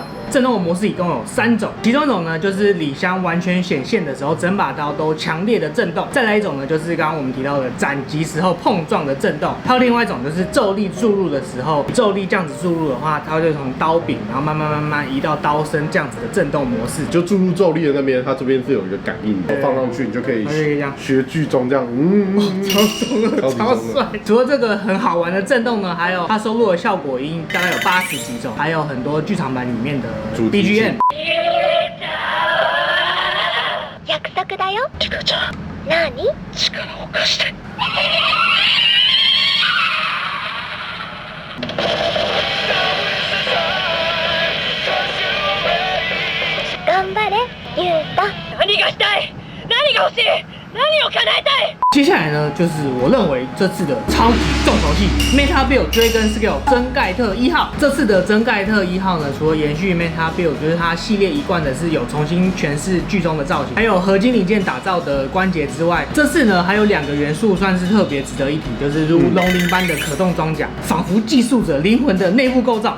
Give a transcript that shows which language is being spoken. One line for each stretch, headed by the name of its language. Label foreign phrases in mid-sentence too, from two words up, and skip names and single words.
Chinese: 震动的模式一共有3种，其中一种呢就是李湘完全显现的时候，整把刀都强烈的震动；再来一种呢就是刚刚我们提到的斩击时候碰撞的震动；还有另外一种就是咒力注入的时候，咒力这样子注入的话，它就从刀柄然后慢慢移到刀身这样子的震动模式。就注入咒力的那边，它这边是有一个感应的，放上去你就可以学剧中这样，超帅！除了这个很好玩的震动呢，还有它收录的效果音大概有80几种，还有很多剧场版里面的 BGM。
Japanese: 約束だよ。リカちゃん。何？力を貸して。頑張れ、ユウタ。何がしたい？何が欲しい？何を叶えたい？
Chinese: 接下来呢，就是我认为这次的超级重头戏 Meta Build 追根 Skill 真盖特1号。这次的真盖特1号呢，除了延续 Meta Build， 就是它系列一贯的是有重新诠释剧中的造型，还有合金零件打造的关节之外，这次呢还有2个元素算是特别值得一提，就是如龙鳞般的可动装甲，仿佛寄宿着灵魂的内部构造。